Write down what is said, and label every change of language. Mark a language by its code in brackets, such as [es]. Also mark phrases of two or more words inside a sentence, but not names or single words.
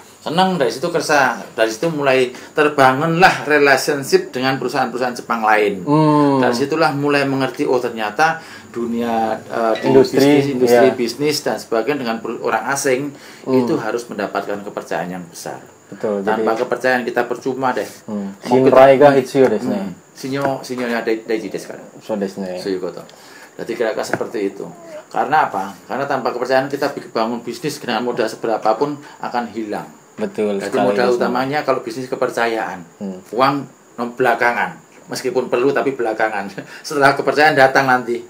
[id] Senang dari situ kerasa, dari situ mulai terbangunlah relationship dengan perusahaan-perusahaan Jepang lain. Dari situlah mulai mengerti ternyata dunia industri bisnis dan sebagainya dengan orang asing itu harus mendapatkan kepercayaan yang besar. Betul. Tanpa kepercayaan kita percuma deh. [ja] 信頼が必要ですね. 信用大事ですから. そうですね. [id] Jadi kira-kira seperti itu. Karena apa? Karena tanpa kepercayaan kita bangun bisnis dengan modal seberapapun akan hilang. Betul. Jadi modal utamanya kalau bisnis kepercayaan. Uang belakangan. Meskipun perlu tapi belakangan. Setelah kepercayaan datang nanti.